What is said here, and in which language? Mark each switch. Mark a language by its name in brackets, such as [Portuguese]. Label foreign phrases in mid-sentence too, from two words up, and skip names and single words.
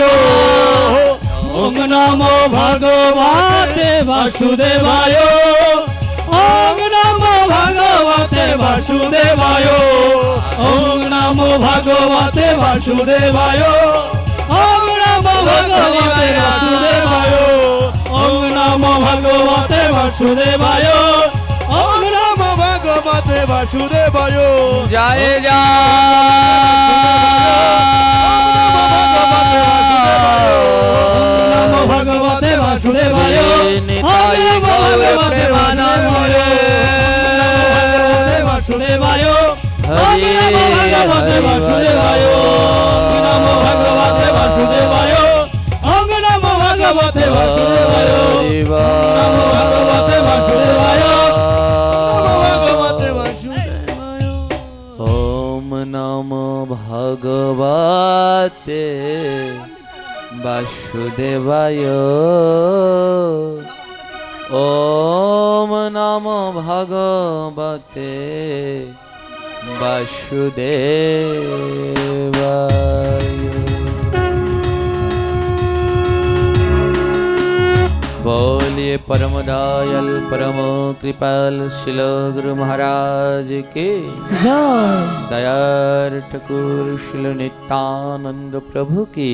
[Sanskrit] ওম নমো ভগবতে বাসুদেবায় ওম নমো ভগবতে বাসুদেবায় ওম নমো ভগবতে বাসুদেবায় ওম নমো ভগবতে বাসুদেবায় ওম নমো ভগবতে বাসুদেবায় ওম নমো ভগবতে বাসুদেবায় [Bangla] জয় [Sanskrit] নমো ভগবতে বাসুদেবায় [Bangla] নিতাই গৌর প্রেমানন্দে [Sanskrit] বাসুদেবায় হরি ভগবতে বাসুদেবায় নমো ভগবতে বাসুদেবায় ওম নমো ভগবতে বাসুদেবায় নমো ভগবতে বাসুদেবায় নমো ভগবতে বাসুদেবায় ওম নমো ভগবতে বাসুদেবায় ওম নমো ভগবতে বাসুদেবায়। [Hindi] बोलिए परम दयाल परम कृपाल शिल गुरु महाराज के [Bangla] জয় দয়ার ঠাকুর [Hindi] शिल नित्यानंद प्रभु की